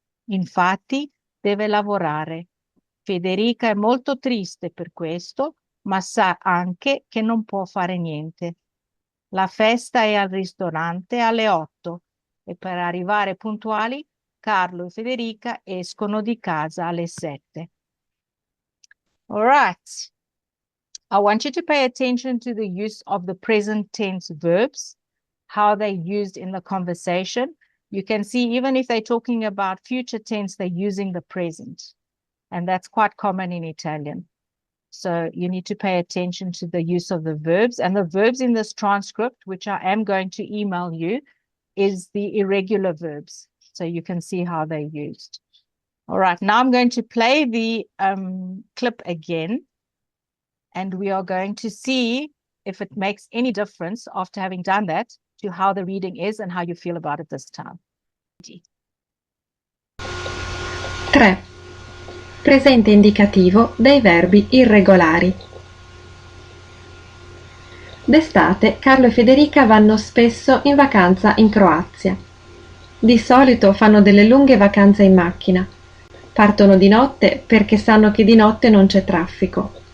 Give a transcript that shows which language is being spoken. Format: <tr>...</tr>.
<it>Infatti, deve lavorare. Federica è molto triste per questo, ma sa anche che non può fare niente. La festa è al ristorante alle 8 e per arrivare puntuali, Carlo e Federica escono di casa alle 7.</it> <en>All right. I want you to pay attention to the use of the present tense verbs, how they're used in the conversation. You can see even if they're talking about future tense, they're using the present. And that's quite common in Italian. So you need to pay attention to the use of the verbs. And the verbs in this transcript, which I am going to email you, is the irregular verbs. So you can see how they're used. All right, now I'm going to play the clip again. And we are going to see if it makes any difference after having done that to how the reading is and how you feel about it this time. 3.</en> <it>Presente indicativo dei verbi irregolari. D'estate Carlo e Federica vanno spesso in vacanza in Croazia. Di solito fanno delle lunghe vacanze in macchina. Partono di notte perché sanno che di notte non c'è traffico.</it>